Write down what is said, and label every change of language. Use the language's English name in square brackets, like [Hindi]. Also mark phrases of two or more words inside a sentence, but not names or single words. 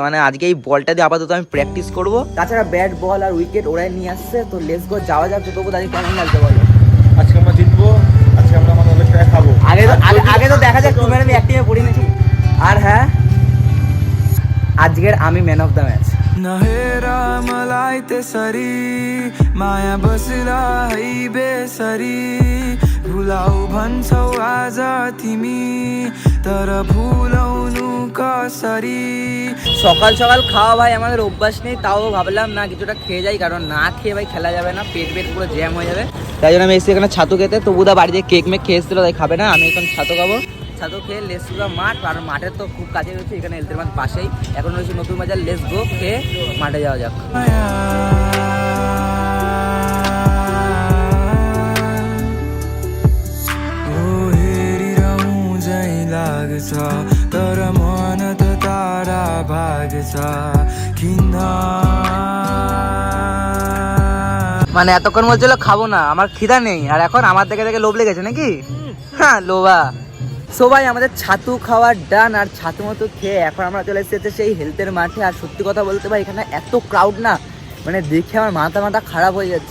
[Bangla] মানে আজকে এই বলটা দিয়ে আপাতত আমি প্র্যাকটিস করব। তাছাড়া ব্যাট বল আর উইকেট ওরাই নিয়ে আসছে। তো [English] let's go, [Bangla] যাওয়া যাক। তো তবু দাঁড়িয়ে কেমন লাগছে বলো? আজকে আমরা জিতবো, আজকে আমরা আমাদের অনেক টাকা খাবো। আগে তো দেখা যাক, তুমি আমি অ্যাক্টিভে পড়ি নাকি। আর হ্যাঁ, আজকের আমি [English] man of the match. [Nepali] नहेरा मलाई ते सरी माया बसला है बेसरी भुलाउ भन्छौ आज तिमी तर भुलाउनु कसरी। [Bangla] সকাল সকাল খাওয়া ভাই আমাদের অভ্যাস নেই, তাও ভাবলাম না কিছুটা খেয়ে যাই, কারণ না খেয়ে ভাই খেলা যাবে না, পেট পুরো জ্যাম হয়ে যাবে। তাই জন্য আমি এসে এখানে ছাতু খেতে। তো বুধা বাড়িতে কেক মেক খেয়ে এসেছিল, তাই খাবে না, আমি এখন ছাতু খাবো। ছাতু খেয়ে [English] let's go [Bangla] মাঠ, আর মাঠের তো খুব কাছে রয়েছে এখানে, হেলথের মাঠ পাশেই। এখন রয়েছে নতুন বাজার, [English] let's go [Bangla] খেয়ে মাঠে যাওয়া যাক। [Nepali] लाग्छ तर मन त तारा भाग्छ किन। [Bangla] মানে এতক্ষণ বলছিল খাবো না, আমার খিদা নেই, আর এখন আমার দেখে দেখে লোভ লেগেছে নাকি? হ্যাঁ লোভা। সো ভাই আমাদের ছাতু খাওয়ার ডান, আর ছাতু মতো খেয়ে এখন আমরা চলে এসেছি সেই হেলথের মাঠে। আর সত্যি কথা বলতে ভাই এখানে এত ক্রাউড না, মানে দেখে আমার মাথা খারাপ হয়ে যাচ্ছে।